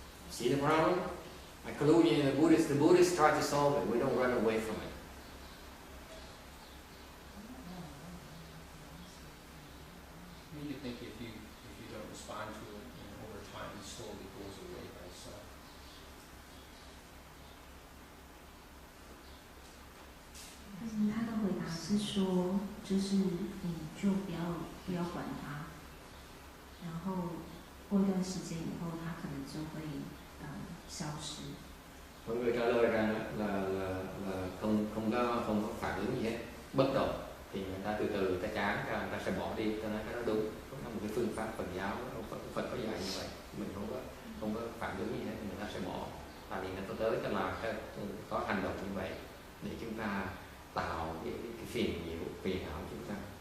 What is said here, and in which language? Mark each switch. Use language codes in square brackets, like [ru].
[en] See the problem? I clue you in the Buddhists try to solve it. We don't run away from it. You think if you don't respond to it, over time it slowly goes away by itself. [zh] 但是他的回答是说，就是你就不要管他，然后过一段时间以后，他可能就会消失。 [vi] Mọi người trả lời rằng là không có phản ứng gì hết, bất động, thì người ta từ từ người ta chán, người ta sẽ bỏ đi. Cho nên cái đó đúng, đó là một cái phương pháp Phật giáo, Phật có dạy như vậy. Mình không có phản ứng gì hết, người ta sẽ bỏ. Tại vì người ta tới cho là có hành động như vậy để chúng ta tạo cái phiền nhiễu, phiền não chúng ta.